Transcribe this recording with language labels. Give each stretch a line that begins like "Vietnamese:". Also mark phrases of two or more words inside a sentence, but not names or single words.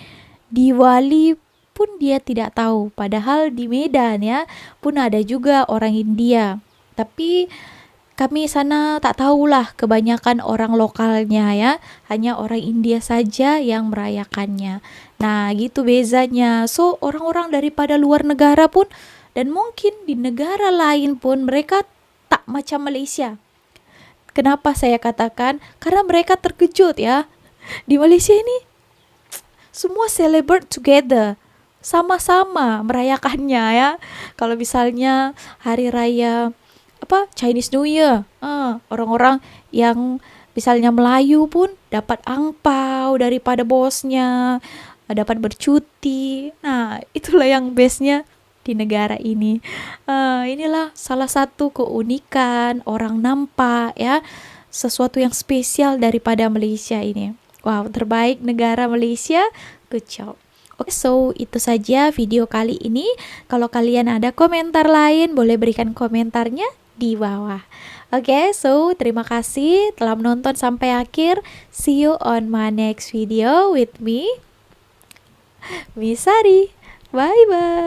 Malay: Diwali pun dia tidak tahu, padahal di Medan ya pun ada juga orang India, tapi kami sana tak tahulah, kebanyakan orang lokalnya ya, hanya orang India saja yang merayakannya. Nah gitu bezanya. So orang-orang daripada luar negara pun dan mungkin di negara lain pun mereka tak macam Malaysia. Kenapa saya katakan? Karena mereka terkejut ya, di Malaysia ini semua
English: celebrate together,
Malay: sama-sama merayakannya ya. Kalau misalnya hari raya Chinese New Year, orang-orang yang misalnya Melayu pun dapat angpau daripada bosnya, dapat bercuti. Nah itulah yang bestnya di negara ini. Inilah salah satu keunikan orang nampak ya, sesuatu yang spesial daripada Malaysia ini. Wow, terbaik negara Malaysia.
English: Good job.
Malay: Oke, so itu saja video kali ini. Kalau kalian ada komentar lain, boleh berikan komentarnya di bawah. Oke, so terima kasih telah menonton sampai akhir.
English: See you on my next video with me, Miss Sari. Bye-bye.